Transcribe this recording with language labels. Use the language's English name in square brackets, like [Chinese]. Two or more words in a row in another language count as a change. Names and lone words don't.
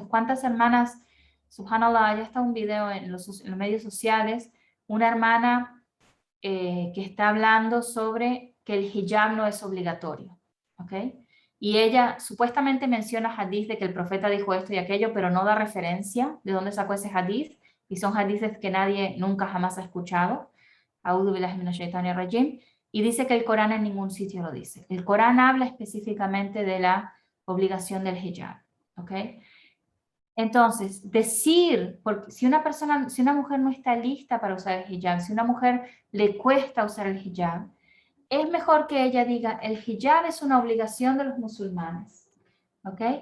[Spanish] ¿Cuántas hermanas, subhanallah, ya está un video en los medios sociales, una hermana que está hablando sobre que el hijab no es obligatorio? ¿Ok? Y ella supuestamente menciona hadith de que el profeta dijo esto y aquello, pero no da referencia de dónde sacó ese hadith. Y son hadiths que nadie nunca jamás ha escuchado. [Arabic] أعوذ بالله من الشيطان الرجيم. [Spanish] Y dice que el Corán en ningún sitio lo dice. El Corán habla específicamente de la obligación del hijab. ¿Ok? Entonces, decir, porque si una mujer no está lista para usar el hijab, si una mujer le cuesta usar el hijab, es mejor que ella diga, el hijab es una obligación de los musulmanes, ¿ok?